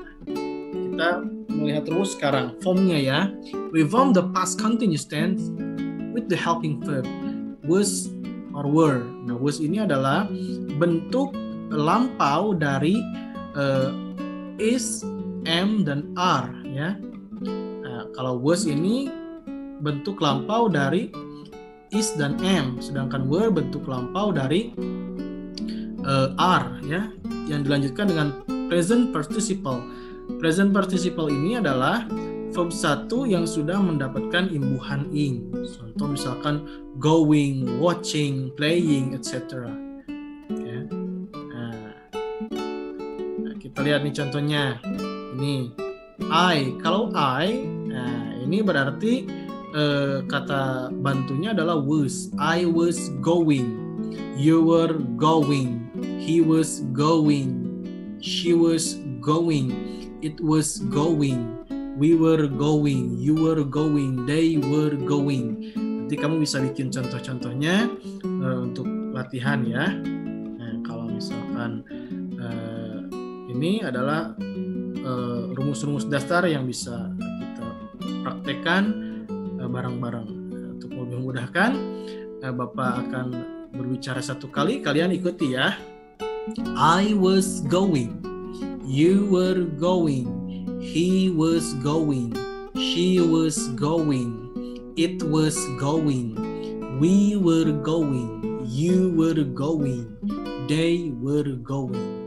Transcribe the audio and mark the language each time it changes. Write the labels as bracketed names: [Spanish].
[Indonesian] Kita melihat terus sekarang formnya ya. [English] We form the past continuous tense with the helping verb was or were. [Indonesian] Nah, was ini adalah bentuk lampau dari is, am, dan are ya. Nah, kalau was ini bentuk lampau dari is dan am, sedangkan were bentuk lampau dari are ya, yang dilanjutkan dengan present participle. Present participle ini adalah verb 1 yang sudah mendapatkan imbuhan ing. Contoh misalkan going, watching, playing, etc. Ya. Nah, kita lihat nih contohnya. Ini kalau I, ini berarti kata bantunya adalah was. [English] I was going, you were going, he was going, she was going, it was going, we were going, you were going, they were going. [Indonesian] Nanti kamu bisa bikin contoh-contohnya untuk latihan ya. Nah, kalau misalkan ini adalah rumus-rumus dasar yang bisa kita praktekkan bareng-bareng. Untuk lebih memudahkan, Bapak akan berbicara satu kali, kalian ikuti ya. [English] I was going, you were going, he was going, she was going, it was going, we were going, you were going, they were going.